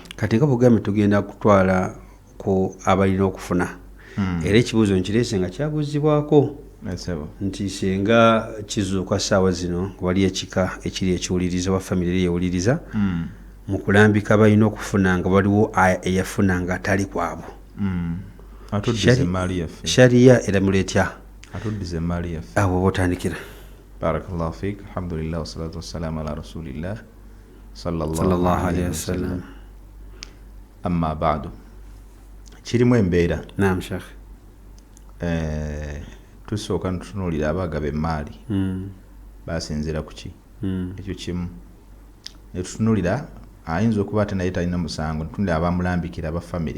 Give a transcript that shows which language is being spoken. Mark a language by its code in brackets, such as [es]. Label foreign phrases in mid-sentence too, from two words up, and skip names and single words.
[lg] kati nga bugambe tugenda kutwala ku abalina okufuna era ekibuuzo nkireese nga kyabuuzibwako nti singa kizuuka ssaawa zino wali ekika ekiri ekiwuliriza wa famire eri ewuliriza mu kulambika balina okufuna nga waliwo eyafuna nga atali kwabo shariya eramula etya atuddiza emaali yaffe awo botandikira [ar] بارك الله فيك الحمد لله والصلاة والسلام على رسول الله صلى الله عليه وسلم أما بعد [lg] kirimu embeera [ar] نعم شيخ [lg] tusooka ntutunuulira abagaba emaali basinzira ku ki ekyo kimu ne tutunuulira ayinza okuba ate naye talina musango ntunuulira abamulambikira aba famire